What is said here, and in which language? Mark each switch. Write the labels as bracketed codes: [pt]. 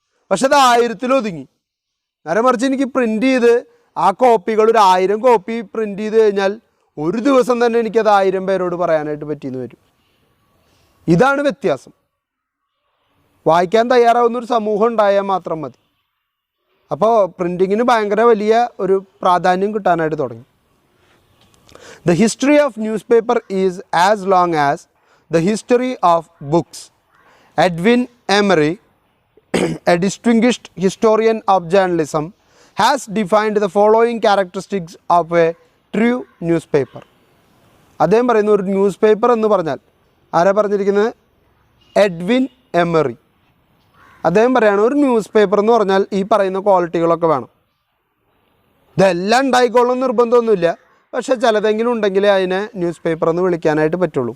[ml] പക്ഷെ അത് 1000-ൽ ഒതുങ്ങി. നേരെ മറിച്ച് എനിക്ക് പ്രിൻ്റ് ചെയ്ത് ആ കോപ്പികൾ ഒരു 1000 കോപ്പി പ്രിൻ്റ് ചെയ്ത് കഴിഞ്ഞാൽ ഒരു ദിവസം തന്നെ എനിക്കത് 1000 പേരോട് പറയാനായിട്ട് പറ്റിയെന്ന് വരും. ഇതാണ് വ്യത്യാസം. വായിക്കാൻ തയ്യാറാവുന്നൊരു സമൂഹം ഉണ്ടായാൽ മാത്രം മതി. അപ്പോൾ പ്രിൻറ്റിങ്ങിന് ഭയങ്കര വലിയ ഒരു പ്രാധാന്യം കിട്ടാനായിട്ട് തുടങ്ങി. [en] The history of newspaper is as long as the history of books. Edwin Emery, a distinguished historian of journalism, has defined the following characteristics of a true newspaper. [ml] അദ്ദേഹം പറയുന്ന ഒരു ന്യൂസ് പേപ്പർ എന്ന് പറഞ്ഞാൽ ആരാ പറഞ്ഞിരിക്കുന്നത്? Edwin emery. അദ്ദേഹം പറയുകയാണ് ഒരു ന്യൂസ് പേപ്പർ എന്ന് പറഞ്ഞാൽ ഈ പറയുന്ന ക്വാളിറ്റികളൊക്കെ വേണം. ഇതെല്ലാം ഉണ്ടായിക്കോളും നിർബന്ധമൊന്നുമില്ല, പക്ഷേ ചിലതെങ്കിലും ഉണ്ടെങ്കിലേ അതിനെ ന്യൂസ് പേപ്പർ എന്ന് വിളിക്കാനായിട്ട് പറ്റുള്ളൂ.